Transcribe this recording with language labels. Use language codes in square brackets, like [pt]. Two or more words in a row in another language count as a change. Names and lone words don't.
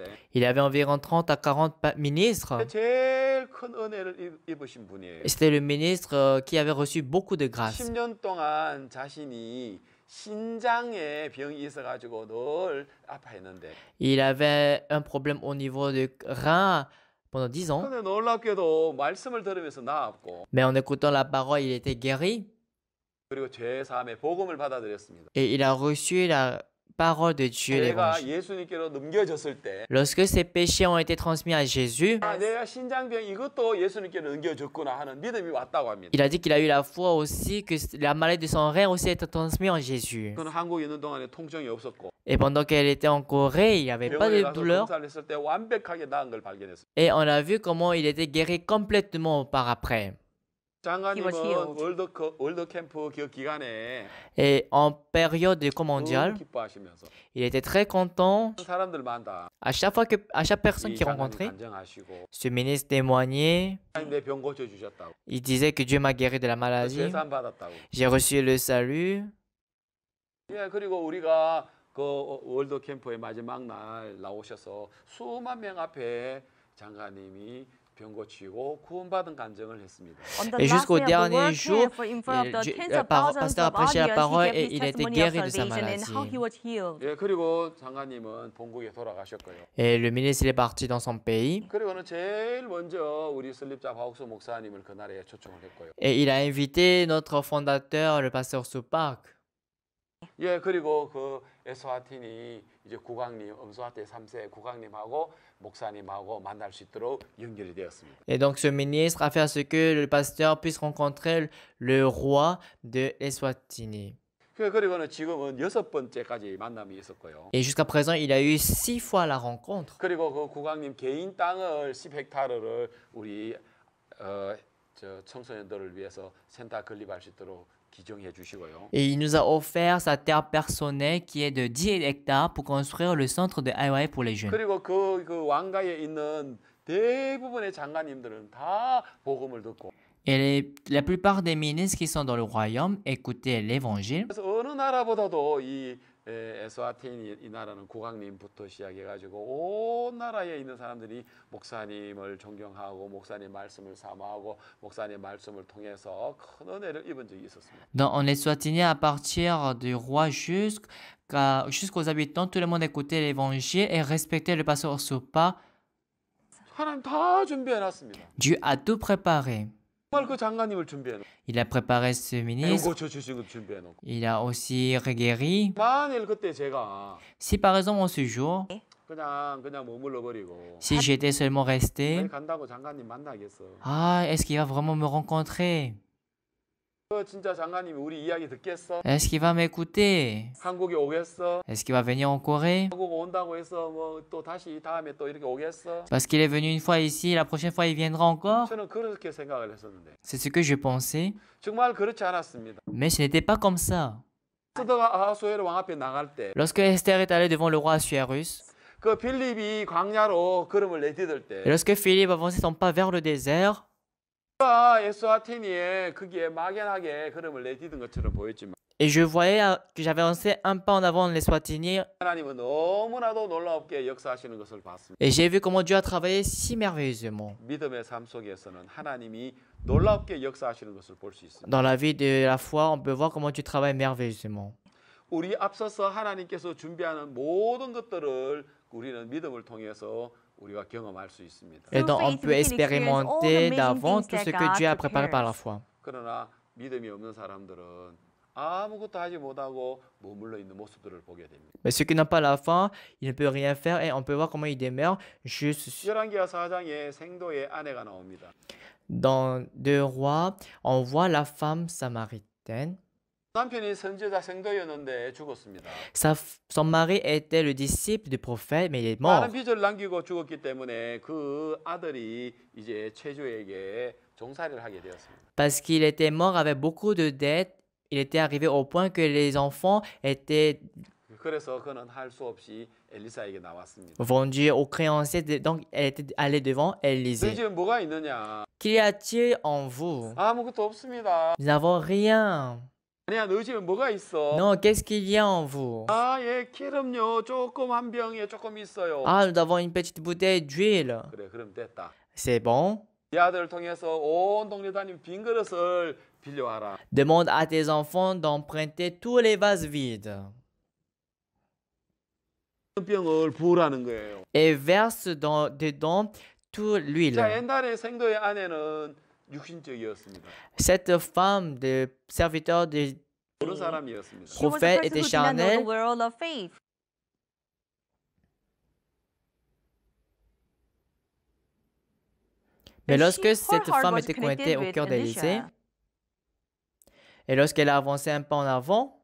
[fr] Il y avait environ 30 à 40 ministres. [ko] 제일 큰 은혜를 입으신 분이에요. [fr] Et c'était le ministre qui avait reçu beaucoup de grâce. [ko] 10년 동안 자신이 신장에 병이 있어가지고 늘 아파했는데 [fr] Il avait un problème au niveau du rein pendant 10 ans. [ko] 근데 놀랍게도 말씀을 들으면서 나았고 [fr] Mais en écoutant la parole, il était guéri. [ko] 그리고 죄사함의 복음을 받아들였습니다. [fr] Et il a reçu la parole de Dieu, [ko] 죄가 [fr] l'évangile. [ko] 예수님께로 넘겨졌을 때 [fr] Lorsque ses péchés ont été transmis à Jésus, [ko] 내가 신장병 이것도 예수님께로 넘겨졌구나 하는 믿음이 왔다고 합니다. [fr] il a dit qu'il a eu la foi aussi que la maladie de son rein aussi était transmise en Jésus. [ko] 그는 한국에 있는 동안에 통증이 없었고 [fr] Et pendant qu'elle était en Corée, il n'y avait pas [ko] 병원에 [fr] de [ko] 가서 [fr] douleur. [ko] 검사를 했을 때 완벽하게 나은 걸 발견했습니다. [fr] Et on a vu comment il était guéri complètement par après. [ko] 장관님은 [en] was healed. [ko] 월드 캠프 그 기간에 [fr] Et en période de camp [ko] 너무 [fr] mondial, [ko] 기뻐하시면서 [fr] il était très content. [ko] 사람들마다 [fr] À chaque personne [ko] 이 [fr] qu'il [ko] 장관님 [fr] rencontrait, [ko] 간증하시고 [fr] ce ministre témoignait. [ko] 내 병 고쳐 주셨다고 [fr] Il disait que Dieu m'a guéri de la maladie. [ko] 재산 받았다고. [fr] J'ai reçu le salut. [ko] 예, 그리고 우리가 그 월드 캠프의 마지막 날 나오셔서 수만 명 앞에 장관님이 병 고치고 구원받은 간증을 했습니다. [en] On the [fr] Et [en] last [fr] jusqu'au [en] day of the [fr] dernier [en] world [fr] jour, [en] camp, in front of the [fr] Dieu- [en] tens [fr] le [en] of thousands [fr] pasteur a [en] of [fr] prêché la [en] audience, [fr] parole [en] he gave [fr] et [en] his [fr] il a été [en] testimony of [fr] guéri de sa [en] salvation and how [fr] maladie. [en] he was healed. [ko] 예, 그리고 장관님은 본국에 돌아가셨고요. [fr] Et le ministre il est parti dans son pays. [ko] 그리고는 제일 먼저 우리 설립자 박옥수 목사님을 그날에 초청을 했고요. [fr] Et il a invité notre fondateur, le pasteur Supak. [ko] 예, 그리고 그 에스와틴이 이제 국왕님, 엄수아테 3세 국왕님하고 목사님하고 만날 수 있도록 연결이 되었습니다. [fr] Et donc ce ministre a fait à ce que le pasteur puisse rencontrer le roi de Eswatini. [ko] 그리고는 지금은 6번째까지 만남이 있었고요. [fr] Et jusqu'à présent, il a eu 6 fois la rencontre. [ko] 그리고 그 국왕님 개인 땅을 10헥타르를 우리 저 청소년들을 위해서 센터 건립할 수 있도록 기증해 주시고요. [fr] Et il nous a offert sa terre personnelle qui est de 10 hectares pour construire le centre de IYA pour les jeunes. [ko] 그리고 그 왕가에 있는 대부분의 장관님들은 다 복음을 듣고 [fr] Et la plupart des ministres qui sont dans le royaume écoutaient l'évangile. [ko] 그래서 어느 나라보다도 이 에스와틴 이 나라는 국왕님부터 시작해가지고 온 나라에 있는 사람들이 목사님을 존경하고 목사님 말씀을 사모하고 목사님 말씀을 통해서 큰 은혜를 입은 적이 있었습니다. [fr] En Eswatini, à partir du roi jusqu'aux habitants, tout le monde écoutait l'évangile et respectait le pasteur Sopa. [ko] 하나님 다 준비해놨습니다. [fr] Dieu a tout préparé. [ko] 정말 그 장관님을 준비해놓고 [fr] Il a préparé ce ministre. [ko] 고쳐주신 것 준비해놓고 [fr] Il a aussi guéri. [ko] 만일 그때 제가 [fr] Si par exemple en ce jour, [ko] 그냥 머물러 버리고 [fr] si j'étais seulement resté, [ko] 간다고 장관님 만나겠어. [fr] ah, est-ce qu'il va vraiment me rencontrer? [ko] 그 진짜 장관님이 우리 이야기 듣겠어? [fr] Est-ce qu'il va m'écouter? [ko] 한국에 오겠어? [fr] Est-ce qu'il va venir en Corée? [ko] 한국 온다고 해서 뭐 또 다시 다음에 또 이렇게 오겠어? [fr] Parce qu'il est venu une fois ici, la prochaine fois il viendra encore? [ko] 저는 그렇게 생각을 했었는데 [fr] C'est ce que je pensais. [ko] 정말 그렇지 않았습니다. [fr] Mais ce n'était pas comme ça. [ko] 스더가 아하수에르 왕 앞에 나갈 때 [fr] Lorsque Esther est allée devant le roi Assuérus, [ko] 그 빌립이 광야로 걸음을 내디딜 [fr] et [ko] 때 [fr] lorsque Philippe avançait son pas vers le désert, [ko] 에스와티니에 거기에 막연하게 걸음을 내디딘 것처럼 보였지만 [fr] Et je voyais que j'avais avancé un pas en avant dans l'Eswatini. [ko] 하나님은 너무나도 놀랍게 역사하시는 것을 봤습니다. [fr] Et j'ai vu comment Dieu a travaillé si merveilleusement. [ko] 믿음의 삶 속에서는 하나님이 놀랍게 역사하시는 것을 볼 수 있습니다. [fr] Dans la vie de la foi, on peut voir comment Dieu travaille merveilleusement. [ko] 우리 앞서서 하나님께서 준비하는 모든 것들을 우리는 믿음을 통해서 우리가 경험할 수 있습니다. [fr] Et donc, on [en] faith, [fr] peut [en] we can experience all the [fr] expérimenter [en] amazing [fr] d'avant [en] things [fr] tout ce [en] that [fr] que [en] God [fr] Dieu a préparé par la [en] prepares. [fr] foi. [ko] 그러나 믿음이 없는 사람들은 아무것도 하지 못하고 머물러 있는 모습들을 보게 됩니다. [fr] Mais ceux qui n'ont pas la foi, ils ne peuvent rien faire et on peut voir comment ils demeurent juste [ko] 열왕기하 4장에 생도의 아내가 나옵니다. [fr] dans Deux Rois. On voit la femme samaritaine. [ko] 남편이 선지자 생도였는데 죽었습니다. [fr] Son mari était le disciple du prophète, mais il est [ko] 많은 [fr] mort. [ko] 빚을 남기고 죽었기 때문에 그 아들이 이제 최주에게 종살이를 하게 되었습니다. [fr] Parce qu'il était mort avec beaucoup de dettes, il était arrivé au point que les enfants étaient [ko] 그래서 그는 할 수 없이 엘리사에게 나왔습니다. [fr] vendus aux créanciers. Donc, elle était allée devant [ko] 너희 [fr] Élisée. [ko] 집에 뭐가 있느냐? [fr] Qu'y a-t-il en vous? [ko] 아무것도 없습니다. [fr] Nous n'avons rien. [ko] 아니야, 너희 집에 뭐가 있어? [fr] Non, qu'est-ce qu'il y a en vous? [ko] 아, 예, 기름요. 조금 한 병에 조금 있어요. [fr] Ah, nous avons une petite bouteille d'huile. [ko] 그래, 그럼 됐다. [fr] C'est bon. [ko] 이 아들을 통해서 온 동네 다니면 빈 그릇을 빌려와라. [fr] Demande à tes enfants d'emprunter tous les vases vides [ko] 병을 부으라는 거예요. [fr] et verse dedans toute [ko] 자, [fr] l'huile. [ko] 옛날에 생도의 아내는 육신적이었습니다. [fr] Cette femme de serviteur de [ko] 그런 사람이었습니다. [en] She was a [fr] prophète [en] person [fr] était [en] who did not know the [fr] charnelle. [en] world of faith. [fr] Mais [en] And [fr] lorsque [en] her [fr] cette [en] heart [fr] femme [en] was [fr] était [en] connected [fr] connectée au [en] with [fr] cœur d'Élisée, [en] Elisha. [fr] et lorsqu'elle a avancé un pas en avant,